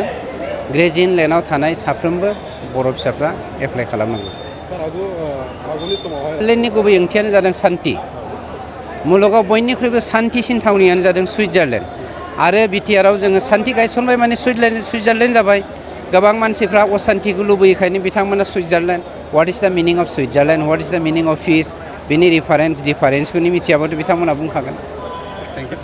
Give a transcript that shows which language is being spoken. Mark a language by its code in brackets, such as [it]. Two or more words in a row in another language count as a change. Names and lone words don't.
[brx] ग्रेजिं लेन्डआव थानाय साफ्रोमबो बर' फिसाफ्रा एप्लाइ खालामनांगौ। लेन्डनि गुबै ओंथियानो जादों सान्ति। मुलुगाव बयनिख्रुइबो सान्तिसिन थावनियानो जादों सुइजारलेण्ड। आरो बिटिआरआव जोङो सान्ति गायसनबाय माने सुइजारलेण्ड जाबाय। गोबां मानसिफ्रा असान्तिखौ लुबैखायनो बिथांमोना सुइजारलेण्ड। [en] what is the meaning of Switzerland, what is the meaning of peace, [brx] बिनि डिफारेन्सखौनि मिथियाबाथ' बिथांमोना बुंखागोन।